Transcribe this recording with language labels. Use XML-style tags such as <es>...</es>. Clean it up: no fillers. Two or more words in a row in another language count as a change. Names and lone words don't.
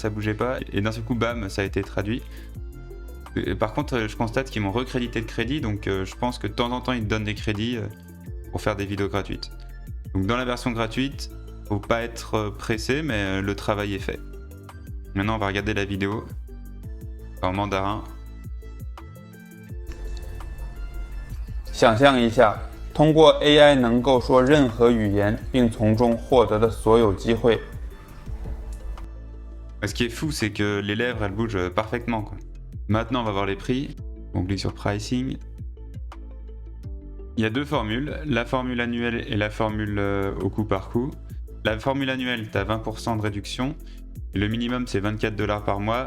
<fr>Et d'un seul coup, bam, ça a été traduit. Par contre, je constate qu'ils m'ont recrédité de crédit. Donc je pense que de temps en temps, ils te donnent des crédits pour faire des vidéos gratuites. Donc dans la version gratuite, faut pas être pressé, mais le travail est fait. Maintenant, on va regarder la vidéo en mandarin.</fr> <zh>想象一下，通过 AI 能够说任何语言，并从中获得的所有机会。</zh> <fr>Ce qui est fou, c'est que les lèvres, elles bougent parfaitement, quoi. Maintenant, on va voir les prix. On clique sur Pricing. Il y a deux formules, la formule annuelle et la formule au coup par coup. La formule annuelle, tu as 20% de réduction. Le minimum, c'est 24 $ par mois.</fr>